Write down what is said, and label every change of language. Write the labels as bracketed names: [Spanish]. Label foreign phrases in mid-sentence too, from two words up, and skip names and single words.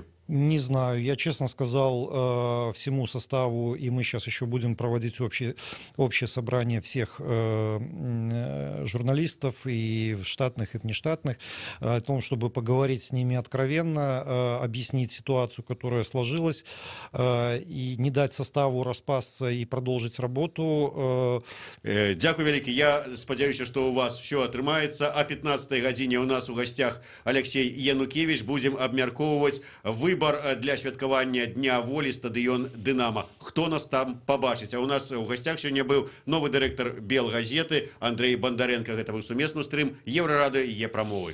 [Russian] Не знаю, я честно сказал всему составу, и мы сейчас еще будем проводить общее собрание всех журналистов, и штатных, и внештатных, о том, чтобы поговорить с ними откровенно, объяснить ситуацию, которая сложилась, и не дать составу распасться и продолжить работу. [Belarusian] Дякую вялікі. Я спадзяюся, [Russian] что у вас все атрымаецца. [Belarusian] О 15 гадзіне у нас у гостях Алексей Янукевич. Будем абмяркоўваць выбор для святкавання Дня волі стадыён Дынама. Хто нас там побачыць? А у нас у гостях сёння быў новы дырэктар Белгазеты Андрей Бондаренко. Гэта быў сумесны стрым Еўрарадыё і Е-прамовы.